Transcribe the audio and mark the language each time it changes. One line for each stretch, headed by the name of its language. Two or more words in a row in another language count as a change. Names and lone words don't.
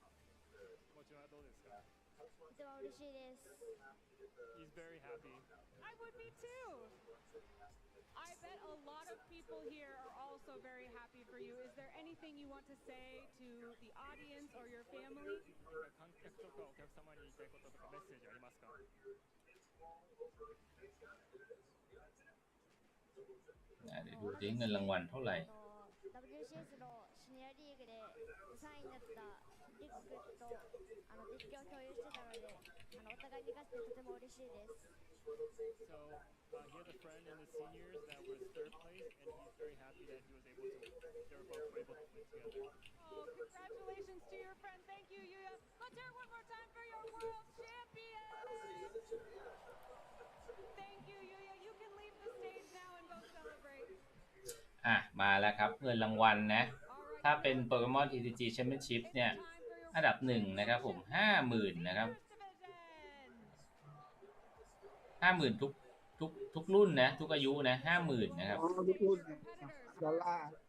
English: He's very happy. I would be too. I bet a lot of people here are also very happy for you. Is there anything you want to say to the audience or your family?
Japanese: 観客とかお客様に言いたいこととかメッセージありますか？
Thai: เดี๋ยวดูดิเงินรางวัลเท่าไหร่
Japanese: WCS のシニアリーグで3位になったリックと実況を共有してたのでお互いに勝ってとても嬉しいです。
English: So he had a friend in the seniors that was third place, and he's very happy that he was able to. They were both able to win together. Oh, congratulations to your friend! Thank you, Yuya. Let's hear it one more time for your world champion. Thank you, Yuya. You can leave the stage now and go celebrate.
Thai: มาแล้วครับเงินรางวัลนะถ้าเป็น Pokémon TCG Championship เนี่ยอันดับ1นะครับผม 50,000 นะครับ 50,000 ทุกรุ่นนะทุกอายุนะ 50,000 นะครับ ทุกรุ่นดอลลาร์